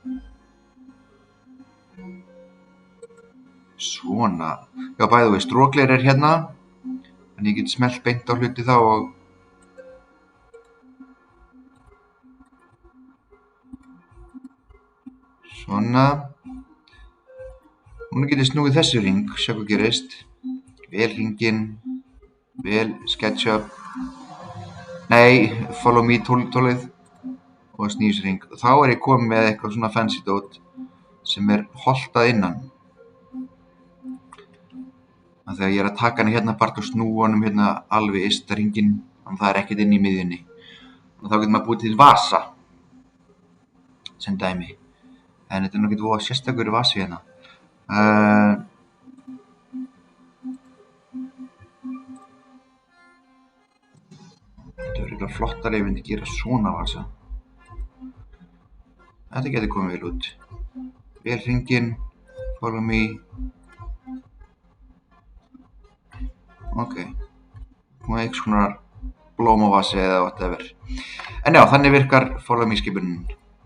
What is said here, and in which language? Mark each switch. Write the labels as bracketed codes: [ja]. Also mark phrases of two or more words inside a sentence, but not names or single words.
[is] Svona, já bæði við strókleir er hérna, en ég get smellt beint á hluti þá og svona. Núna get ég snúið þessu hring, sjá hvað gerist. Vel hringinn, vel SketchUp, nei, [en] follow me [is] tólið og snýð þessu hring. Og þá er ég komið með eitthvað svona fancy dót sem er holtað innan. Þegar ég er að taka hann hérna bara og snúa honum hérna alveg ysta hringinn, þannig að það er ekkert inn í miðjunni. Og þá getur maður búið til vasa sem dæmi. En þetta er nú ekkert voða sérstakur vasi hérna. Þetta verður eitthvað flottara ef ég myndi gera svona vasa. Þetta getur komið vel út. Vel hringinn, [en] follow me. [is] Ok, og eitthvað svona blómavasi eða whatever. En já, þannig virkar [en] follow me [is] skipunin.